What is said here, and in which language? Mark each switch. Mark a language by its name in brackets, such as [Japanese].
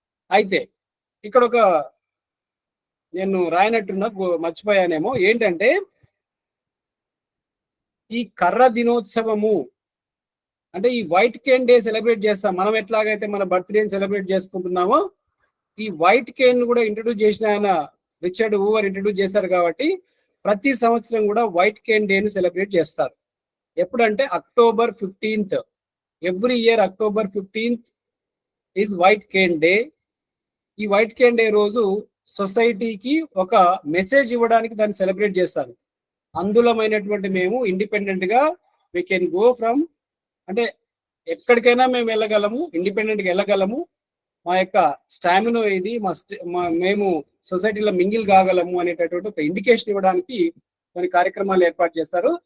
[Telugu] అయితే ఇక్కడ ఒక నేను రాయనట్టున్నా, మర్చిపోయానేమో, ఏంటంటే ఈ కర్ర దినోత్సవము అంటే ఈ వైట్ కేన్ డే సెలబ్రేట్ చేస్తాం. మనం ఎట్లాగైతే మన బర్త్డేని సెలబ్రేట్ చేసుకుంటున్నామో ఈ వైట్ కేన్ కూడా ఇంట్రొడ్యూస్ చేసిన ఆయన రిచర్డ్ హూవర్ ఇంట్రొడ్యూస్ చేశారు కాబట్టి ప్రతి సంవత్సరం కూడా వైట్ కేన్ డేని సెలబ్రేట్ చేస్తారు. ఎప్పుడంటే October 15th. [English] Every year October 15th is white cane day. [Telugu] ఈ వైట్ కేన్ డే రోజు సొసైటీకి ఒక మెసేజ్ ఇవ్వడానికి దాన్ని సెలబ్రేట్ చేస్తారు. అందులమైనటువంటి మేము ఇండిపెండెంట్ గా [English] we can go from, [Telugu] అంటే ఎక్కడికైనా మేము వెళ్ళగలము, ఇండిపెండెంట్ గా వెళ్ళగలము, మా యొక్క స్టామినా ఇది, మేము సొసైటీలో మింగిల్ కాగలము అనేటటువంటి ఒక ఇండికేషన్ ఇవ్వడానికి కొన్ని కార్యక్రమాలు ఏర్పాటు చేస్తారు.